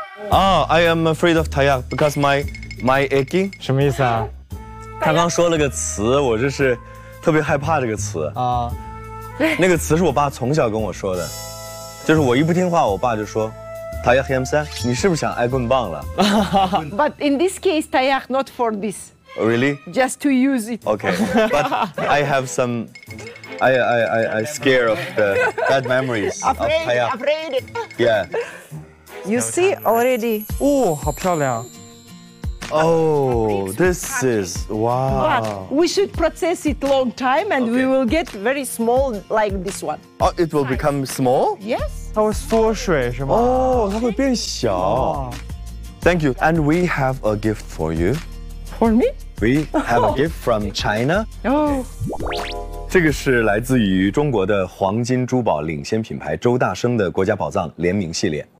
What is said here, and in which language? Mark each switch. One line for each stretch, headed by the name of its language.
English: Oh, I am afraid of tayak because my aching.
Chinese: 什么意思啊？他刚说了个词，我就是特别害怕这个词啊。那个词是我爸从小跟我说的，就是我一不听话，我爸就说 tayak yamsan， 你是不是想挨棍棒了
English: ？But in this case, tayak not for this. Really? Just to use it. Okay, but I have some. I scared of the bad memories of tayak. Afraid. Yeah. You see already?
Chinese: Oh, 好漂亮!
English: Oh, this is wow! But we should process it long time, and we will get very small like this one. Oh, it will become small? Yes.
Chinese: 它会缩水是吗？ Oh, 它会变小.
English: Thank you. And we have a gift for you. For me? We have a gift from China. Oh.
Chinese: 这个是来自于中国的黄金珠宝领先品牌周大生的国家宝藏联名系列。